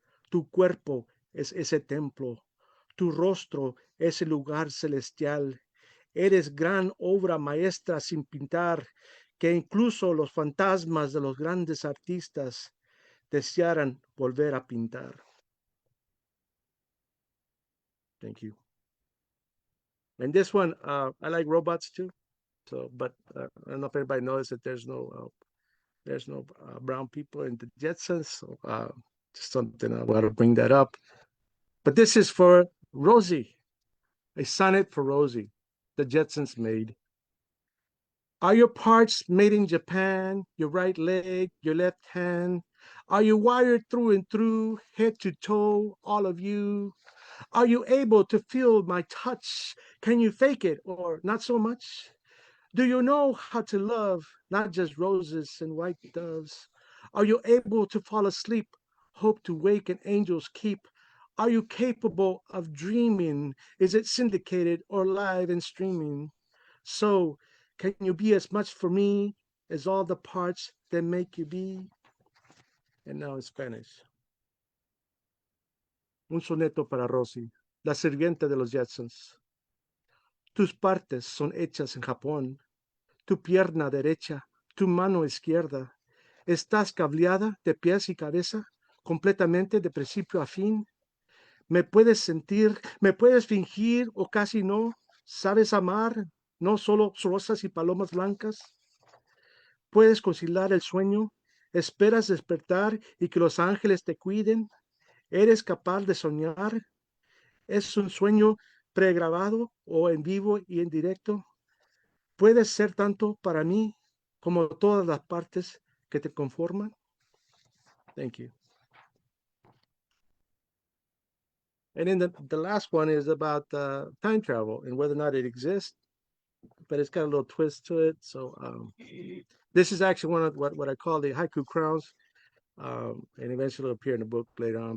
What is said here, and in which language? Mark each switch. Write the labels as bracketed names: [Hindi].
[Spanish] Tu cuerpo es ese templo, tu rostro es el lugar celestial. Eres gran obra maestra sin pintar, que incluso los fantasmas de los grandes artistas desearan volver a pintar. [English] Thank you. And this one, I like robots too. So, but I don't know if anybody knows that there's no brown people in the Jetsons. So, just something I want to bring that up. But this is for Rosie, a sonnet for Rosie, the Jetsons made. Are your parts made in Japan? Your right leg, your left hand? Are you wired through and through, head to toe, all of you? Are you able to feel my touch? Can you fake it or not so much? Do you know how to love, not just roses and white doves? Are you able to fall asleep, hope to wake and angels keep? Are you capable of dreaming? Is it syndicated or live and streaming? So, can you be as much for me as all the parts that make you be? And now in Spanish. [Spanish] Un soneto para Rosy, la sirvienta de los Jetsons. Tus partes son hechas en Japón. Tu pierna derecha, tu mano izquierda. Estás cableada de pies y cabeza, completamente de principio a fin. Me puedes sentir, me puedes fingir o casi no. Sabes amar, no solo rosas y palomas blancas. Puedes conciliar el sueño, esperas despertar y que los ángeles te cuiden. Eres capaz de soñar. Es un sueño pregrabado o en vivo y en directo. Puedes ser tanto para mí como todas las partes que te conforman. [English] Thank you. And then the last one is about time travel and whether or not it exists, but it's got a little twist to it. So this is actually one of what I call the haiku crowns, and eventually it'll appear in the book later on.